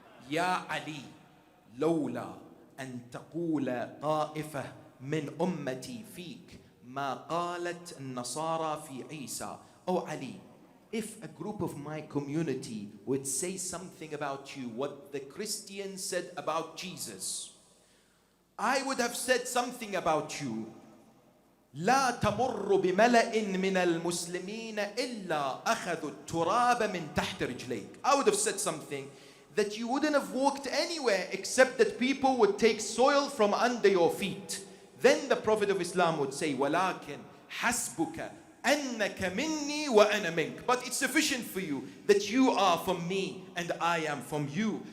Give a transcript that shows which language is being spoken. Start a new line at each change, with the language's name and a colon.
Arabic: Ya Ali, lawla an taqula طائفة من أمتي فيك ما قالت النصارى في عيسى.
English: Oh Ali, if a group of my community would say something about you, what the Christians said about Jesus, I would have said something about you.
Arabic: لا تمر بملأ من المسلمين إلا أخذوا التراب من تحت رجليك.
English: I would have said something that you wouldn't have walked anywhere except that people would take soil from under your feet. Then the Prophet of Islam would say,
Arabic: وَلَكِنْ حَسْبُكَ أَنَّكَ مِنِّي وَأَنَا مِنْكَ.
English: But it's sufficient for you that you are from me and I am from you.